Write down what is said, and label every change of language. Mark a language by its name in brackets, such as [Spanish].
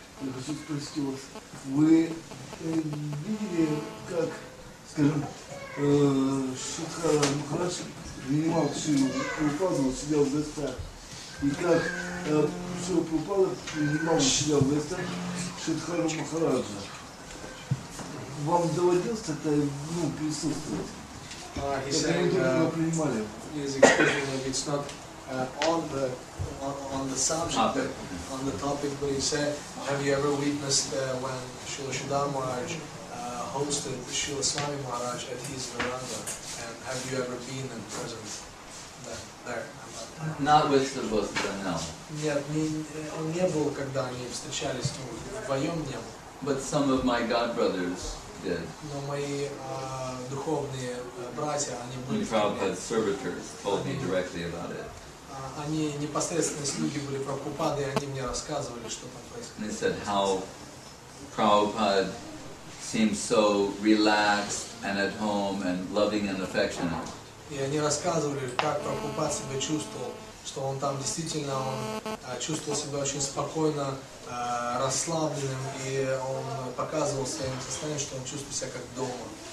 [Russian] Я хочу спросить у вас, вы видели, как, скажем, Шрила Махарадж принимал Шрилу Прабхупаду у себя в гостях, и как Шрила Прабхупада принимал у себя в гостях Шридхара Махараджа? Вам доводилось это присутствовать? [English] He's saying, he's explaining that it's not on the subject, but on the topic, but he said, have you ever witnessed when Srila Sridhar Maharaj hosted Srila Swami Maharaj at his veranda, and have you ever been and present there? Not with the both of them, no. [Russian] Нет, он не был, когда они встречались, вдвоем не был. [English] But some of my godbrothers did. [Russian] Но мои духовные братья, они были. [English] Prabhupada's servitors told me directly about it. [Russian] Они непосредственно слуги были Прабхупады, и они мне рассказывали, что там происходит. [English] And they said how Prabhupada seemed so relaxed and at home and loving and affectionate. [Russian] И они рассказывали, как Прабхупад себя чувствовал, что он там действительно чувствовал себя очень спокойно, расслабленным, и он показывал своим состоянием, что он чувствует себя как дома.